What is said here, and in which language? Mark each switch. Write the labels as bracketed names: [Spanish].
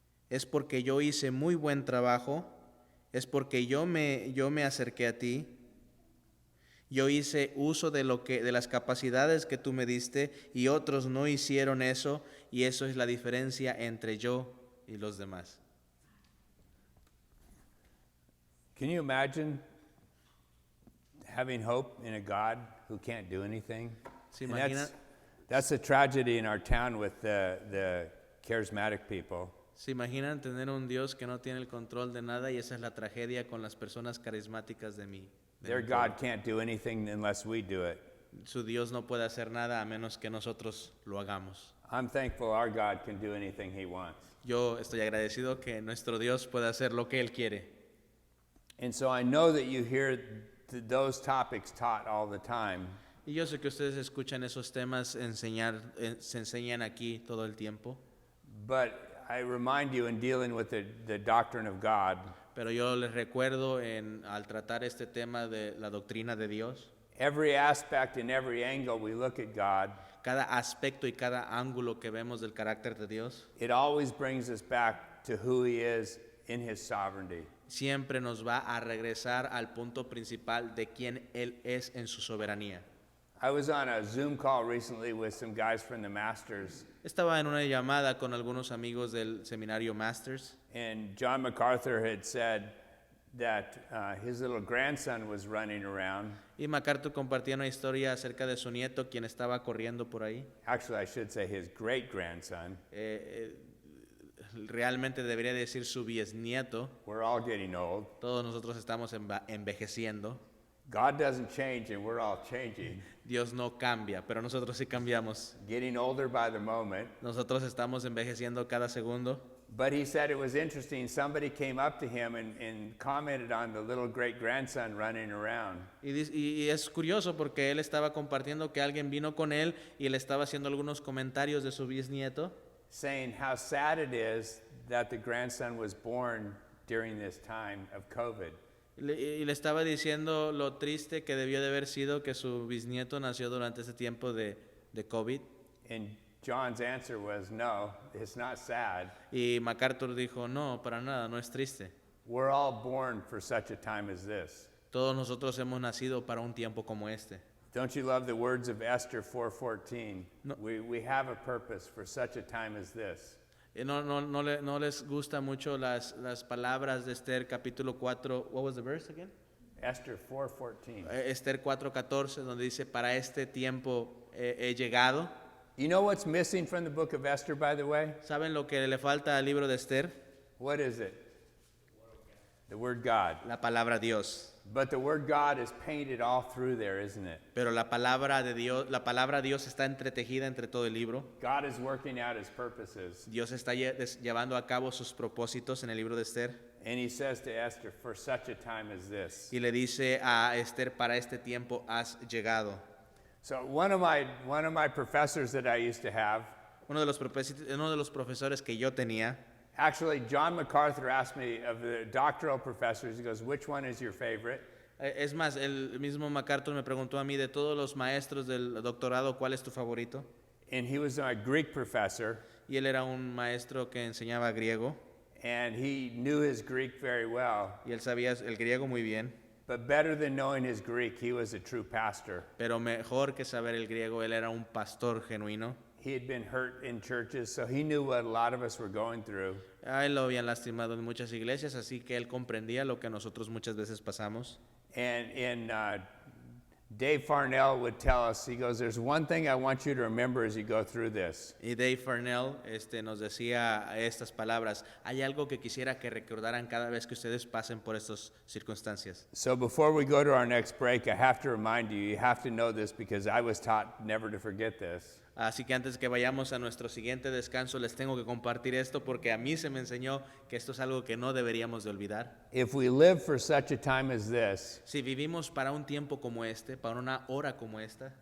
[Spanish] Es porque yo hice muy buen trabajo. Es porque yo me acerqué a ti. Yo hice uso de las capacidades que tú me diste y otros no hicieron eso, y eso es la diferencia entre yo y los demás. [English] Can you imagine having hope in a God who can't do anything? [Spanish] ¿Se [English] And [Spanish] imagina? [English] that's a tragedy in our town with the charismatic people. [Spanish] ¿Se imaginan tener un Dios que no tiene el control de nada? Y esa es la tragedia con las personas carismáticas de mi [English] Their God can't do anything unless we do it. [Spanish] Su Dios no puede hacer nada a menos que nosotros lo hagamos. [English] I'm thankful our God can do anything he wants. [Spanish] Yo estoy agradecido que nuestro Dios pueda hacer lo que Él quiere. [English] And so I know that you hear those topics taught all the time. [Spanish] Y yo sé que ustedes escuchan esos temas se enseñan aquí todo el tiempo. [English] But I remind you in dealing with the doctrine of God, [Spanish] Pero yo les recuerdo al tratar este tema de la doctrina de Dios, [English] every aspect and every angle we look at God, [Spanish] cada aspecto y cada ángulo que vemos del carácter de Dios, [English] it always brings us back to who he is in his sovereignty. [Spanish] siempre nos va a regresar al punto principal de quién Él es en su soberanía. [English] I was on a Zoom call recently with some guys from the Masters, [Spanish] Estaba en una llamada con algunos amigos del seminario Masters [English] and John MacArthur had said that his little grandson was running around. [Spanish] y MacArthur compartía una historia acerca de su nieto, quien estaba corriendo por ahí. [English] Actually, I should say his great grandson. [Spanish] Realmente debería decir su bisnieto. [English] We're all getting old. [Spanish] Todos nosotros estamos envejeciendo. [English] God doesn't change, and we're all changing. [Spanish] Dios no cambia, pero nosotros sí cambiamos. [English] Getting older by the moment. [Spanish] Nosotros estamos envejeciendo cada segundo. [English] But he said it was interesting. Somebody came up to him and commented on the little great grandson running around. [Spanish] Y es curioso porque él estaba compartiendo que alguien vino con él y le estaba haciendo algunos comentarios de su bisnieto, [English] Saying how sad it is that the grandson was born during this time of COVID. [Spanish] y le estaba diciendo lo triste que debió de haber sido que su bisnieto nació durante ese tiempo de COVID. [English] And John's answer was, no, it's not sad. [Spanish] Y MacArthur dijo, no, para nada, no es triste. [English] We're all born for such a time as this. [Spanish] Todos nosotros hemos nacido para un tiempo como este. [English] Don't you love the words of Esther 4:14? [Spanish] No. [English] We have a purpose for such a time as this. [Spanish] No les gusta mucho las palabras de Esther capítulo 4. [English] What was the verse again? Esther 4:14. [Spanish] Esther 4:14, donde dice, para este tiempo he llegado. [English] You know what's missing from the book of Esther, by the way? [Spanish] ¿Saben lo que le falta al libro de Esther? [English] What is it? The word God. [Spanish] La palabra Dios. [English] But the word God is painted all through there, isn't it? [Spanish] Pero la palabra Dios está entretejida entre todo el libro. [English] God is working out his purposes. [Spanish] Dios está llevando a cabo sus propósitos en el libro de Esther. [English] And he says to Esther, for such a time as this. [Spanish] Y le dice a Esther, para este tiempo has llegado. [English] So one of my professors that I used to have, [Spanish] Uno de los profesores que yo tenía, [English] actually John MacArthur asked me of the doctoral professors, he goes, which one is your favorite? [Spanish] es más, el mismo MacArthur me preguntó a mí, de todos los maestros del doctorado, ¿cuál es tu favorito? [English] And he was a Greek professor, [Spanish] Y él era un maestro que enseñaba griego, [English] and he knew his Greek very well. [Spanish] y él sabía el griego muy bien, [English] But better than knowing his Greek, he was a true pastor. [Spanish] pero mejor que saber el griego, él era un pastor genuino. [English] He had been hurt in churches, so he knew what a lot of us were going through. [Spanish] A él lo habían lastimado en muchas iglesias, así que él comprendía lo que nosotros muchas veces pasamos. [English] And in Dave Farnell would tell us, he goes, there's one thing I want you to remember as you go through this. [Spanish] Y Dave Farnell nos decía estas palabras: hay algo que quisiera que recordaran cada vez que ustedes pasen por estas circunstancias. [English] So before we go to our next break, I have to remind you, you have to know this because I was taught never to forget this. [Spanish] Así que antes que vayamos a nuestro siguiente descanso, les tengo que compartir esto porque a mí se me enseñó que esto es algo que no deberíamos de olvidar. [English] If we live for such a time as this, [Spanish] Si vivimos para un tiempo como este, para una hora como esta,